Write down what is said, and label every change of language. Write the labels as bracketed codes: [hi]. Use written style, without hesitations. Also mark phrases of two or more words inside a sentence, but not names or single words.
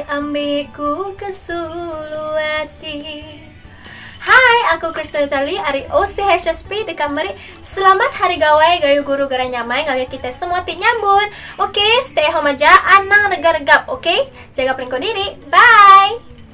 [iba] ambiku ke Suluwati. Hai, aku Kristal Tali, Ari OCHSP di kamari. Selamat hari gawai, gayu guru gara nyamai, gaga kita semua ti nyambut. Oke, [en] stay home [iba] aja, anang regap-regap, oke? Jaga pelingkon diri, bye!